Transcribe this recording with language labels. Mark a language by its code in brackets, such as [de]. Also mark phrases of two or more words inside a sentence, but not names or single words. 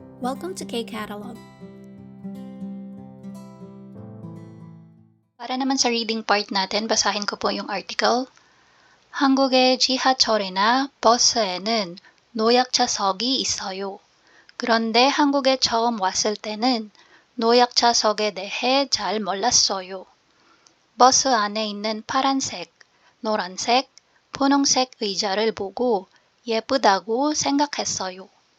[en] Welcome to K-Catalog. [tl] Para naman sa reading part natin, basahin ko po yung article. [ko] 한국의 지하철이나 버스에는 노약자석이 있어요. 그런데 한국에 처음 왔을 때는 노약자석에 대해 잘 몰랐어요. 버스 안에 있는 파란색, 노란색, 분홍색 의자를 보고 예쁘다고 생각했어요.